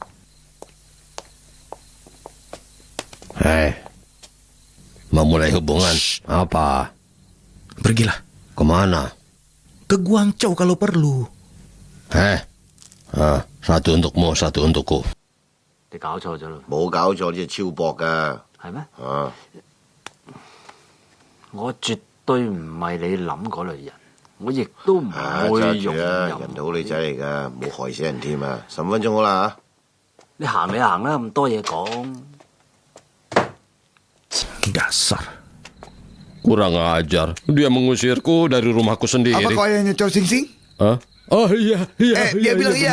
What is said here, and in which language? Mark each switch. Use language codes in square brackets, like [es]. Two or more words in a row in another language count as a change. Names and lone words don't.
[id] Hei, memulai hubungan. Apa? Pergilah. Kemana? Ke Guangzhou kalau perlu. Satu untukmu, satu untukku. [yue] 你搞錯咗咯。冇搞錯，呢隻超薄噶。係咩？啊，我絕對唔係你諗嗰類人，我亦都唔會容揸住啦，忍。人哋好女仔嚟噶，冇害死人添啊！10分鐘好啦你行你行啦，咁多嘢講。 [id] Dasar. Kurang ajar. Dia mengusirku dari rumahku sendiri. Apa kau ayahnya Chow Sing Sing? Hah? Oh iya. Dia bilang iya.